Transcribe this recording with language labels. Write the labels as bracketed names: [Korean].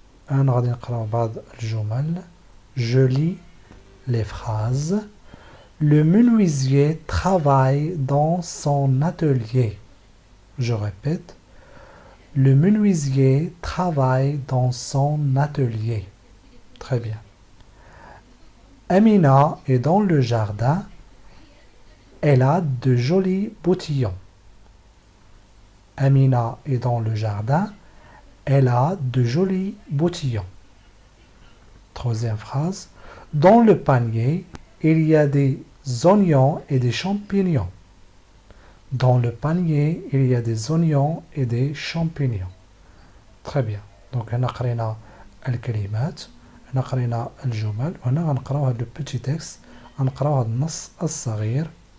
[Arabic] أنا غادي نقراو بعض الجمل. [French] Je lis les phrases. Le menuisier travaille dans son atelier. Je répète. Le menuisier travaille dans son atelier. Très bien. Amina est dans le jardin. Elle a de jolis boutillons. Amina est dans le jardin. Elle a de jolis boutillons. Troisième phrase. Dans le panier, il y a des oignons et des champignons. Dans le panier, il y a des oignons et des champignons. Très bien. [Arabic] Donc, هنا قرينا الكلمات، هنا قرينا الجمل، وهنا غنقراو هذا البيتي تكست، غنقراو هذا النص الصغير.